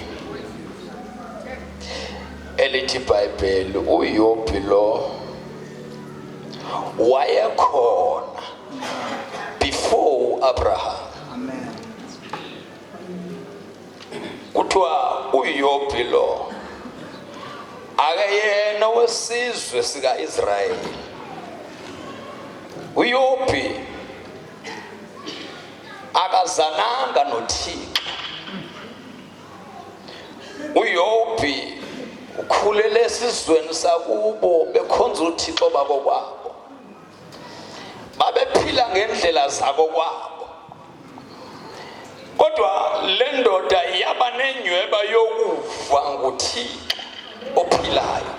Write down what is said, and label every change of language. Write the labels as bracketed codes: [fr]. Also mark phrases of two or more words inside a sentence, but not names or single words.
[xh] Elithi iBhayibheli, uYobi lo wayekhona before Abraham. Amen. Kuthiwa uYobi lo akayena wesizwe sika-Israyeli. uYobi akazananga noThixo. uYobhi ukhulele esizweni sakubo bekhonza uThixo babo kwabo, babephila ngendlela zabo kwabo. Kodwa le ndoda yaba nenyweba yokuva nguThixo ophilayo.